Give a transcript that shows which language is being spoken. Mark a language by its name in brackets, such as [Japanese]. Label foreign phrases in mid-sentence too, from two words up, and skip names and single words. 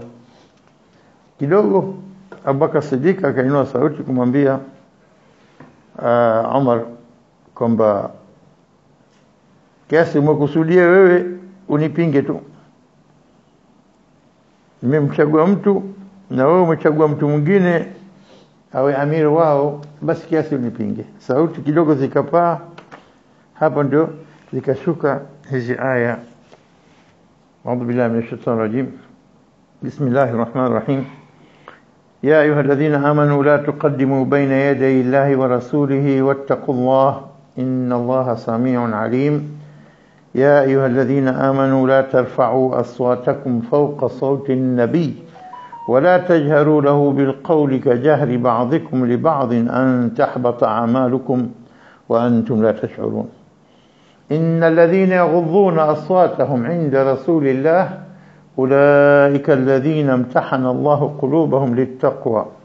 [Swahili] Kidogo Abubakar Siddiq akainua sauti kumwambia Umar kwamba kiasi umekusudia wewe unipinge tu, nimemchagua mtu na wewe umechagua mtu mwingine awe amiri wao, basi kiasi unipinge. Sauti kidogo zikapaa, hapo ndio zikashuka hizi aya. [Arabic] أعوذ بالله من الشيطان الرجيم. بسم الله الرحمن الرحيم. يا أيها الذين آمنوا لا تقدموا بين يدي الله ورسوله واتقوا الله إن الله سميع عليم يا أيها الذين آمنوا لا ترفعوا أصواتكم فوق صوت النبي ولا تجهروا له بالقول كجهر بعضكم لبعض أن تحبط أعمالكم وأنتم لا تشعرون إن الذين يغضون أصواتهم عند رسول الله أولئك الذين امتحن الله قلوبهم للتقوى